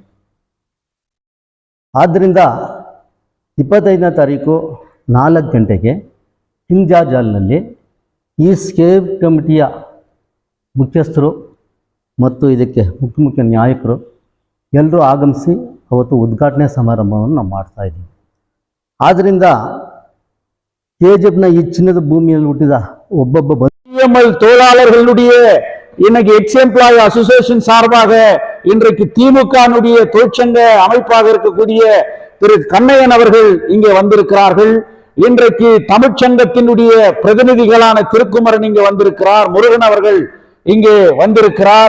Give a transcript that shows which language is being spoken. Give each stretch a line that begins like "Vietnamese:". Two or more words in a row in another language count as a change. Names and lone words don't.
Kannada: ಆದ್ದರಿಂದ 25ನೇ ತಾರೀಕು 4 ಗಂಟೆಗೆ ಕಿಂಗ್ ಜಾರ್ಜ್ ಹಾಲ್ನಲ್ಲಿ ಈ
English: save committee
Kannada: ಮುಖ್ಯಸ್ಥರು ಮತ್ತು ಇದಕ್ಕೆ ಮುಖ್ಯ ನಾಯಕರು ಎಲ್ಲರೂ ಆಗಮಿಸಿ ಅವತ್ತು ಉದ್ಘಾಟನೆ ಸಮಾರಂಭವನ್ನು ನಾವು ಮಾಡ್ತಾ ಇದ್ದೀವಿ. ಆದ್ದರಿಂದ KGFನ ಈ ಚಿನ್ನದ ಭೂಮಿಯಲ್ಲಿ ಹುಟ್ಟಿದ ಒಬ್ಬೊಬ್ಬ
Tamil: தொழிலாளர்களுடைய இன்னைக்கு
English: ex employee association
Tamil: சார்பாக இன்றைக்கு திமுகனுடைய தொழிற்சங்க அமைப்பாக இருக்கக்கூடிய திரு கண்ணையன் அவர்கள் இங்கே வந்திருக்கிறார்கள். இன்றைக்கு தமிழ்ச்சங்கத்தினுடைய பிரதிநிதிகளான திருக்குமரன் இங்கே வந்திருக்கிறார், முருகன் அவர்கள் இங்கே வந்திருக்கிறார்.